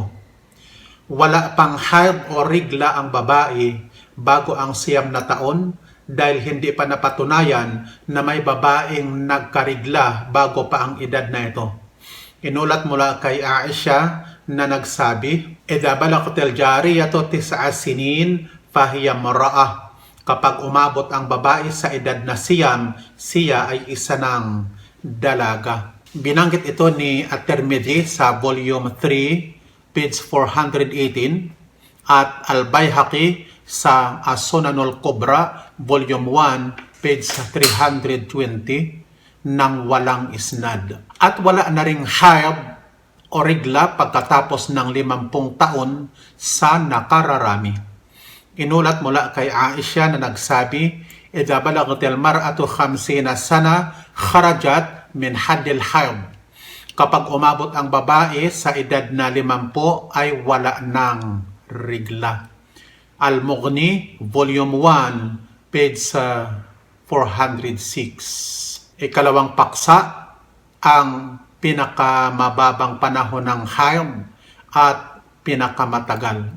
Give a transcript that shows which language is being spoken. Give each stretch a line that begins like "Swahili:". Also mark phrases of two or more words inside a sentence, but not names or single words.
Filipino: Wala pang haid o rigla ang babae bago ang 9 na taon dahil hindi pa napatunayan na may babaeng nagkarigla bago pa ang edad na ito. Inulat mula kay Aisha na nagsabi,
Arabic: "إذا بلغت الجارية 9 سنين فهي امرأة."
Filipino: Kapag umabot ang babae sa edad na 9, siya ay isa ng dalaga. Binanggit ito ni At-Tirmidhi sa volume 3, page 418, at Al-Baihaqi sa As-Sunanul Kubra, volume 1, page 320, nang walang isnad. At wala na ring haid o rigla pagkatapos ng 50 taon sa nakararami. Inulat mula kay Aisha na nagsabi,
Arabic: "إذا بلغت المرأة 50 سنة، خرجت من حد الحيض."
Filipino: Kapag umabot ang babae sa edad na 50 ay wala ng rigla. Al-Mughni, volume 1, page 406. Ikalawang paksa, ang pinakamababang panahon ng haid at pinakamatagal.